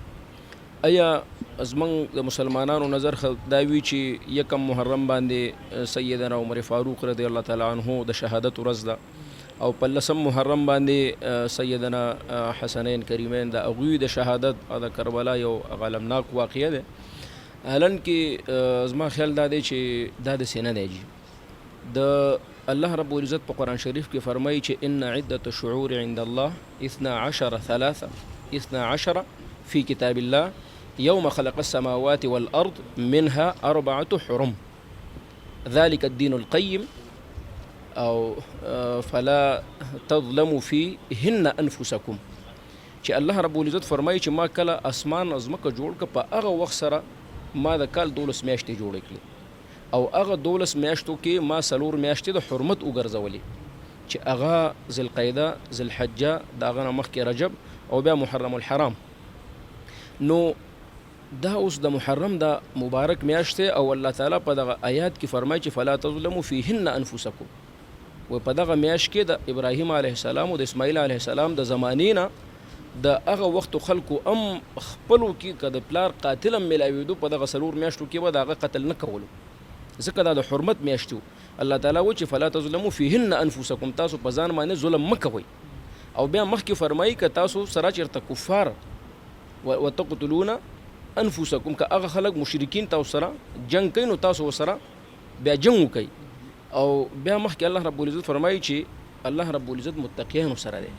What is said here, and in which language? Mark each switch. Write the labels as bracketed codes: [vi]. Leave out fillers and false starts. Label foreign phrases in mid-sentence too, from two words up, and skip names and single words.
[ps] ایا زموږ د مسلمانانو نظر دا وي چې یکم محرم باندې سیدنا عمر فاروق [ar] رضی الله تعالی عنه [ps] د شهادت ورځ ده، او په 10 محرم باندې سیدنا حسنین کریمین د هغوی د شهادت او د کربلا یو غلمناک واقعه ده. حالان کې زما خیال دا دی چې دا داسې نه دی جي. د الله رب العزت په قرآن شریف کې فرمایي چې [ar] ان عدة الشعور عند الله 12 في كتاب الله يوم خلق السماوات والأرض منها 4 حرم ذلك الدين القيم [ps] او [ar] فلا تظلموا فيهن انفسكم. [ps] چې الله رب العزت فرمایي چې ما کله اسمان ازمکه جوړ ک په هغه وخت سره ما د کال 12 میاشتې جوړې کړې، او هغه 12 میاشتو کې ما 4 میاشتې د حرمت وګرځولې چې هغه ذوالقعده، ذوالحجه، د هغه نه مخکې رجب او بیا محرم الحرام. نو دا اوس د محرم دا مبارک میاشت دی او الله تعالی په دغه آیات کې فرمایي چې [ar] فلا تظلموا فيهن انفسکم. [ps] و په دغه میاشت کې د ابراهیم علیه السلام او د اسماعیل علیه السلام د زمانې نه د هغه وخت خلکو خپلو کې که د پلار قاتل هم میلاوېدو په دغه 4 میاشتو کې به د هغه قتل نه کولو، ځکه دا د حرمت میاشت و. الله تعالی و چې [ar] فلا تظلموا فيهن انفسکم، [ps] تاسو په ځان باندې ظلم مه کوئ. او بیا مخکې فرمایي که تاسو سره چېرته کفار [ar] وتقتلون انفسکم، [ps] که هغه خلک مشرکین تاسو سره جنگ کوي نو تاسو ورسره بیا جنگ وکئ. او بیا مخکې الله رب العزت فرمایي چې الله رب العزت متقیانو سره دی.